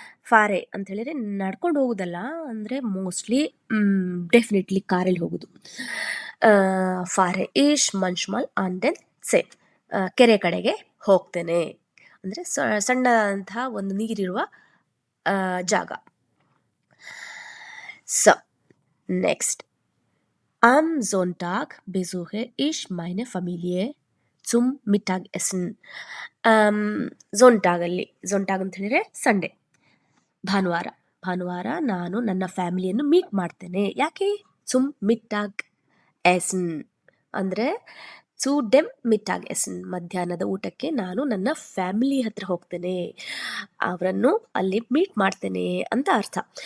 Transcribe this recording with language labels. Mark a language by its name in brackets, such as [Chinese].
[Kannada] ಫಾರೆ ಅಂತ ಹೇಳಿದರೆ ನಡ್ಕೊಂಡು ಹೋಗೋದಲ್ಲ, ಅಂದರೆ ಮೋಸ್ಟ್ಲಿ ಡೆಫಿನೆಟ್ಲಿ ಕಾರಲ್ಲಿ ಹೋಗೋದು. [German] ಫಾರೆ ಇಶ್ ಮಂಚ್ಮಲ್ ಆನ್ ಡೆನ್ ಸೇ, [Kannada] ಕೆರೆ ಕಡೆಗೆ ಹೋಗ್ತೇನೆ ಅಂದರೆ ಸಣ್ಣದಂತಹ ಒಂದು ನೀರಿರುವ ಜಾಗ. So next, [German] ಆಮ್ Sonntag besuche ich meine Familie zum Mittagessen. [Kannada] ಝೊಂಟಾಗ್ ಅಂತ ಹೇಳಿದರೆ ಸಂಡೇ, ಭಾನುವಾರ ನಾನು ನನ್ನ ಫ್ಯಾಮಿಲಿಯನ್ನು ಮೀಟ್ ಮಾಡ್ತೇನೆ. ಯಾಕೆ? [German] zum Mittagessen [Kannada] ಅಂದರೆ [German] zu dem Mittagessen, [Kannada] ಮಧ್ಯಾಹ್ನದ ಊಟಕ್ಕೆ ನಾನು ನನ್ನ ಫ್ಯಾಮಿಲಿ ಹತ್ರ ಹೋಗ್ತೇನೆ, ಅವರನ್ನು ಅಲ್ಲಿ ಮೀಟ್ ಮಾಡ್ತೇನೆ ಅಂತ ಅರ್ಥ.